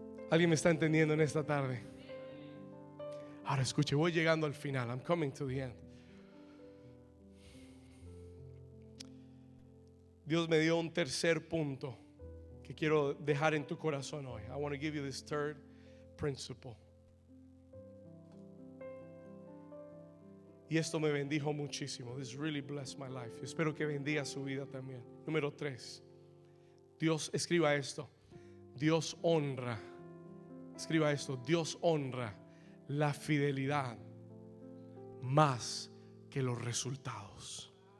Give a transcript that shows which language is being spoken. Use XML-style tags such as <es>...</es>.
<es>¿Alguien me está entendiendo en esta tarde? Ahora escuche, voy llegando al final.</es> <en>I'm coming to the end.</en> <es>Dios me dio un tercer punto que quiero dejar en tu corazón hoy.</es> <en>I want to give you this third principle.</en> <es>Y esto me bendijo muchísimo.</es> <en>This really blessed my life.</en> <es>Yo espero que bendiga su vida también. Número 3. Dios, escriba esto: Dios honra. Escriba esto: Dios honra la fidelidad más que los resultados.</es>